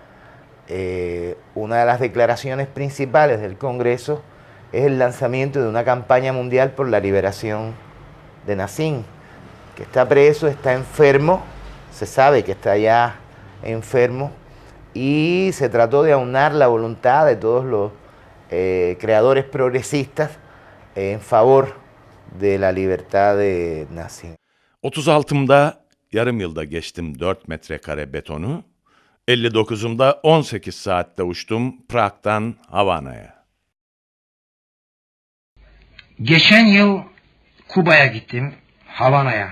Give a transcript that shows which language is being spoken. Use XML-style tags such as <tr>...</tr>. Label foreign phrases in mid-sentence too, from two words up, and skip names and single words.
<es>una de las declaraciones principales del Congreso es el lanzamiento de una campaña mundial por la liberación de Nasim, que está preso, está enfermo, se sabe que está ya enfermo, y se trató de aunar la voluntad de todos los creadores progresistas en favor de la libertad de Nasim.</es> <tr>36'umda yarım yılda geçtim 4 metrekare betonu, 59'umda 18 saatte uçtum Prag'dan Havana'ya. Geçen yıl Kuba'ya gittim, Havana'ya.</tr>